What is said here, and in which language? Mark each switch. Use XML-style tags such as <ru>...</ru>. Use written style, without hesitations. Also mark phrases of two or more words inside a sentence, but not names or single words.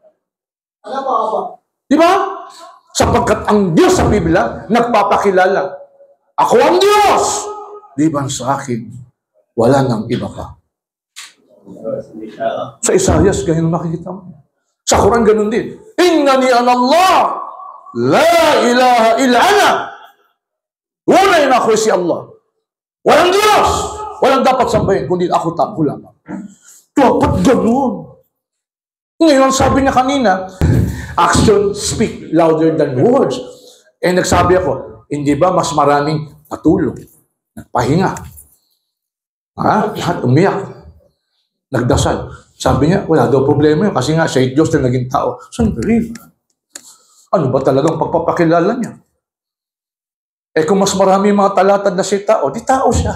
<tl>Di ba? Sapagkat ang Diyos sa Biblia, nagpapakilala. Ako ang Diyos! Liban sa akin, wala nang iba pa. Sa Isaias, ganyan makikita mo. Sa Quran, ganun din.</tl> <ar>إنني أنا الله، لا إله إلا أنا.</ar> <tl>Tunay na ako si Allah. Walang Diyos! Walang dapat sambahin, kundi ako lamang. Dapat ganun. Ngayon, sabi niya kanina,</tl> <en>action speak louder than words.</en> <tl>Eh, nagsabi ako, hindi ba mas maraming patulog, nagpahinga, lahat umiyak, nagdasal. Sabi niya, wala daw problema yun kasi nga siya Diyos na naging tao. Sandali. Ano ba talagang pagpapakilala niya? Eh kung mas marami mga talatad na siya tao, di tao siya.</tl>